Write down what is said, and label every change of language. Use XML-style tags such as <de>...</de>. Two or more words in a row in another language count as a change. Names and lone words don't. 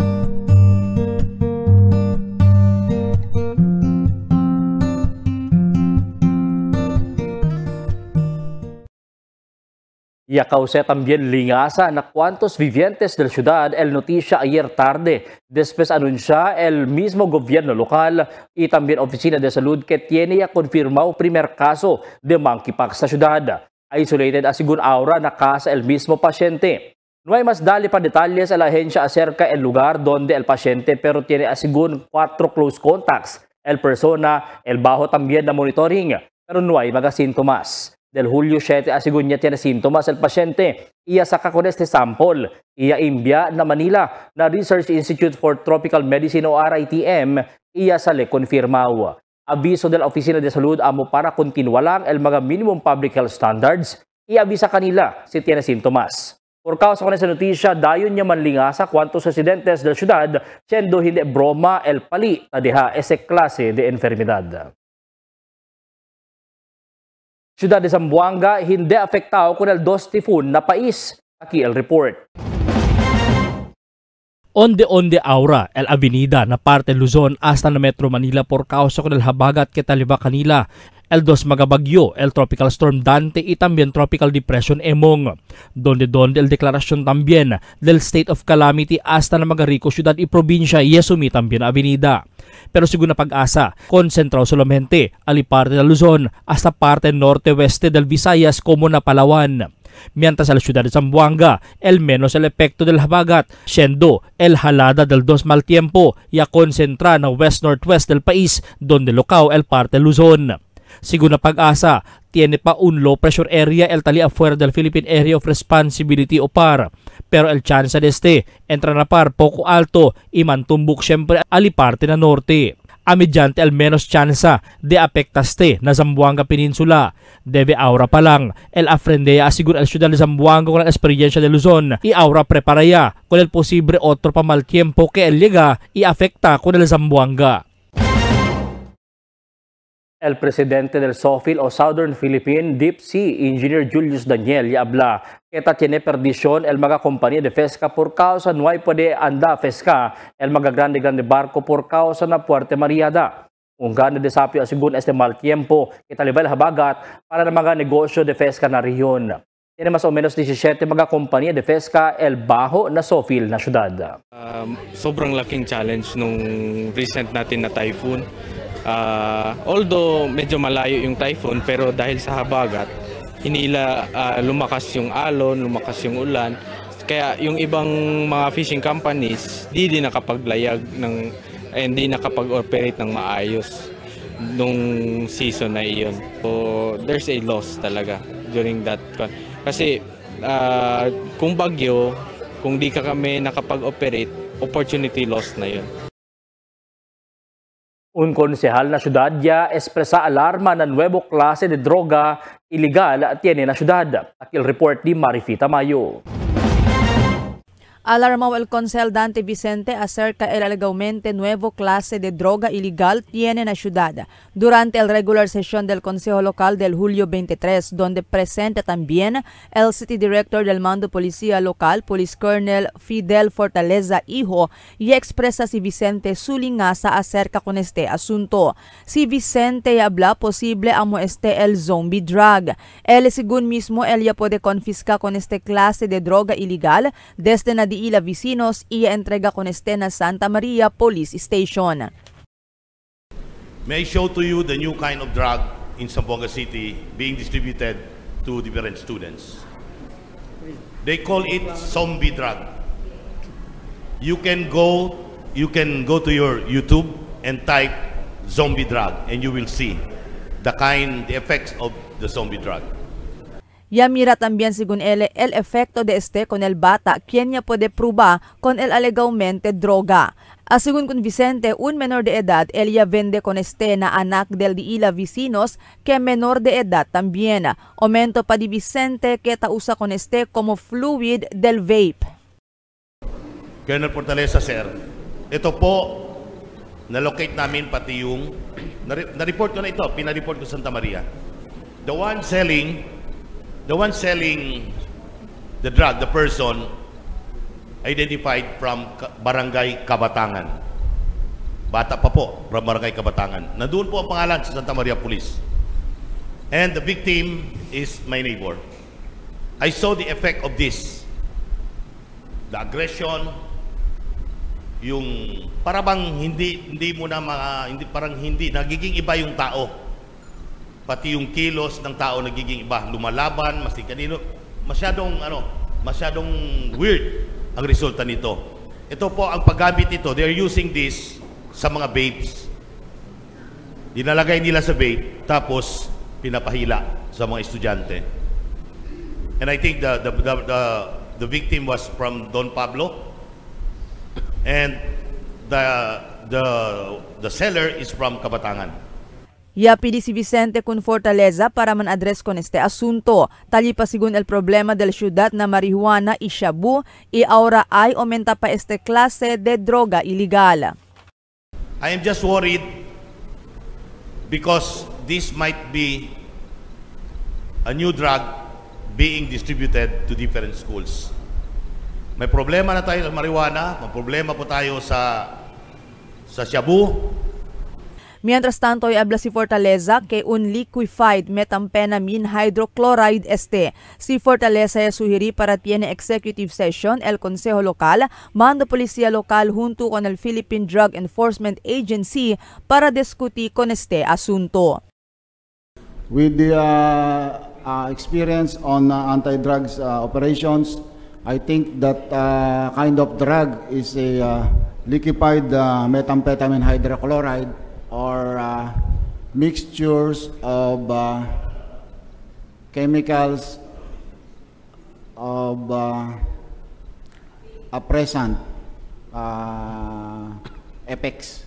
<cbk>Y causé también lingaza na cuantos vivientes del ciudad el noticia ayer tarde. Después anuncia el mismo gobierno local y también oficina de salud que tiene ya confirmado primer caso de monkeypox sa ciudad. Isolated asigun ahora na casa el mismo pasyente. No hay más dali pa detalles a la agencia acerca el lugar donde el pasyente pero tiene asigun 4</cbk> <en>close contacts.</en> <cbk>El persona, el bajo también na monitoring pero no hay mga sintomas. Del Hulyo 7 asigun niya tiene sintomas el pasyente. Iya saka con este sample. Iya imbya na Manila na Research Institute for Tropical Medicine o RITM. Iya sa le confirmao. Aviso de la Oficina de Salud amo para continua lang el mga</cbk> <en>minimum public health standards,</en> <cbk>i-avisa kanila si tiene sintomas. Por causa con esa noticia, dayon niya manlingasa cuantos residentes del ciudad, siendo hindi broma el pali na deha ese klase de enfermedad. Ciudad de Zamboanga hindi afektado con el dos tifun na pais. Aquí el report. Onde aura el avenida na parte Luzon hasta na Metro Manila por causa con el habagat que taliba kanila. El dos magabagyo, el</cbk> <en>tropical storm</en> <cbk>Dante y también</cbk> <en>tropical depression</en> <cbk>Emong. Donde el declaración también del</cbk> <en>state of calamity</en> <cbk>hasta na Magarico ciudad y probinsya y asumi también avenida. Pero según na pag-asa, concentrado solamente ali parte de Luzon hasta parte norte-weste del Visayas como na Palawan. Mientras a la ciudad de Zamboanga, el menos el efecto del habagat, siendo el halada del dos mal tiempo y a concentra na west-northwest del país, donde locao el parte Luzon. Según na pag-asa, tiene pa un</cbk> <en>low pressure area</en> <cbk>el tali afuera del Philippine Area of Responsibility o PAR. Pero el chance de este entra na par poco alto y mantumbok siyempre ali parte na norte. Amidyante al menos tsansa de apektaste na Zamboanga Peninsula. Debe aura pa lang, el afrendea asegura el ciudad de Zamboanga con la experiencia de Luzon y aura preparaya con el posible otro pa mal tiempo que el llega y afecta con el Zamboanga. El presidente del SOFIL o Southern Philippine Deep Sea, Engineer Julius Daniel, y habla que tiene perdición el mga compañía de pesca por causa no hay puede anda pesca el mga grande barco por causa na Puerto Mariada. Un gran desafío según este mal tiempo que talibay habagat para na mga negosyo de pesca na rehiyon. Tiene más o menos 17 mga compañía de pesca el baho na SOFIL na syudad.</cbk> <tl>Sobrang laking challenge nung recent natin na typhoon. Although medyo malayo yung typhoon pero dahil sa habagat hinila lumakas yung alon, lumakas yung ulan kaya yung ibang mga</tl> <en>fishing companies</en> <tl>di nakapaglayag ng hindi nakapag-operate ng maayos nung season na iyon.</tl> <en>So there's a loss</en> <tl>talaga</tl> <en>during that</en> <tl>kasi kung bagyo, kung di ka kami nakapag-operate,</tl> <en>opportunity loss</en> <tl>na yun.</tl> <cbk>Un konsehal na syudad ya expresa alarma na nuevo klase de droga ilegal tiene na syudad. Aquí el report ni Marifita Mayo. Alarmó el Consel Dante Vicente acerca el alegadamente nuevo clase de droga ilegal tiene la ciudad durante el regular sesión del Consejo Local del julio 23, donde presenta también el City Director del Mando Policía Local, Police Colonel Fidel Fortaleza Hijo, y expresa si Vicente su lingaza acerca con este asunto. Si Vicente habla posible amo el zombie drug. Él según mismo él ya puede confiscar con este clase de droga ilegal desde na Ila Vecinos y entrega con este na Santa Maria Police Station.</cbk> <en>May I show to you the new kind of drug in Zamboanga City being distributed to different students. They call it zombie drug. You can go to your YouTube and type zombie drug and you will see the effects of the zombie drug.</en> <cbk>Ya mira también según él el efecto de este con el bata quien ya puede probar con el alegadamente droga. Según con Vicente, un menor de edad, él ya vende con este na anak del de ila vecinos que menor de edad también. Aumento pa di Vicente que usa con este como fluid del vape.</cbk> <tl>Colonel Fortaleza, sir, ito po, na-locate namin pati yung, na-report ko na ito, pinareport ko Santa Maria.</tl> <en>The one selling the drug, the person identified from Barangay Kabatangan.</en> <tl>Bata pa po, from Barangay Kabatangan. Nandoon po ang pangalan sa Santa Maria Police.</tl> <en>And the victim is my neighbor. I saw the effect of this. The aggression,</en> <tl>yung parang hindi mo na parang hindi nagiging iba yung tao. Pati yung kilos ng tao nagiging iba, lumalaban, mas kanino, masyadong weird ang resulta nito. Ito po ang paggamit nito,</tl> <en>they are using this</en> <tl>sa mga vapes. Dinalagay nila sa vape, tapos pinapahila sa mga estudyante.</tl> <en>And I think the victim was from Don Pablo, and the seller is from Kabatangan.</en> <cbk>Ya pidi si Vicente con Fortaleza para man-address con este asunto. Tali pa sigun el problema del ciudad na marihuana y shabu y ahora ay aumenta pa este klase de droga ilegal.</cbk> <en>I am just worried because this might be a new drug being distributed to different schools.</en> <tl>May problema na tayo sa marijuana, may problema po tayo sa shabu.</tl> <cbk>Mientras tanto, habla si Fortaleza que un</cbk> <en>liquefied methamphetamine hydrochloride</en> <cbk>este. Si Fortaleza sugirí para tiene</cbk> <en>executive session</en> <cbk>el Consejo Local, Mando Policía Local junto con el Philippine Drug Enforcement Agency para discutir con este asunto.</cbk> <en>With the experience on anti-drugs operations, I think that kind of drug is a liquefied methamphetamine hydrochloride or mixtures of chemicals of present effects.</en>